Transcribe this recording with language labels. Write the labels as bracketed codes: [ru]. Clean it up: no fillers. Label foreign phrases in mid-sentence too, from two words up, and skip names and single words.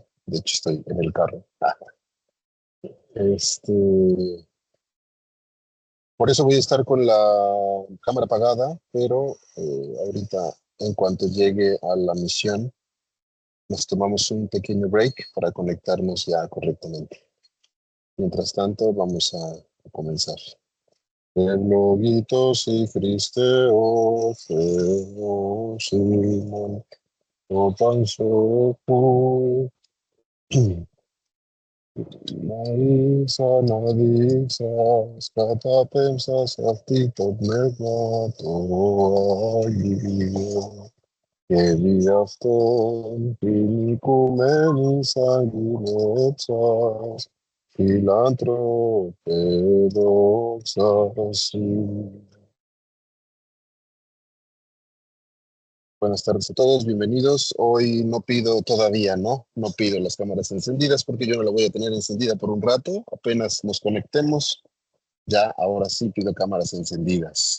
[es] De hecho, estoy en el carro. Este, por eso voy a estar con la cámara apagada, pero ahorita, en cuanto llegue a la misión, nos tomamos un pequeño break para conectarnos ya correctamente. Mientras tanto, vamos a comenzar. Elogitos y Cristeos, Simón, Opansopu, Marisa, Nadisa, Skatapemsa, Saftito, Mermato, Agilio, Keviaston, Pinikumenisa, Giletsas, Filantro, Pedoxasi. Buenas tardes a todos, bienvenidos. Hoy no pido todavía, ¿no? No pido las cámaras encendidas porque yo no la voy a tener encendida por un rato. Apenas nos conectemos, ya ahora sí pido cámaras encendidas.